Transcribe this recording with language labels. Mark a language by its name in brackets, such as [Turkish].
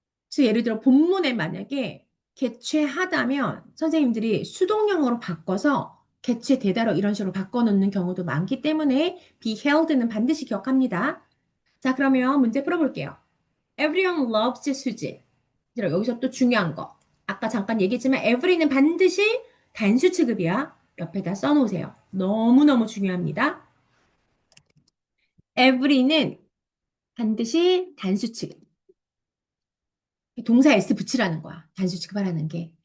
[Korean] 그래서 예를 들어 본문에 만약에 개최하다면 선생님들이 수동형으로 바꿔서 개최되다로 이런 식으로 바꿔놓는 경우도 많기 때문에 be held는 반드시 기억합니다. 자, 그러면 문제 풀어볼게요. [English] Everyone loves 수지. [Korean] 여기서 또 중요한 거. 아까 잠깐 얘기했지만 every는 반드시 단수 취급이야. 옆에다 써놓으세요. 너무너무 중요합니다. every는 반드시 단수 취급. 동사 s 붙이라는 거야. 단수 취급하라는 게.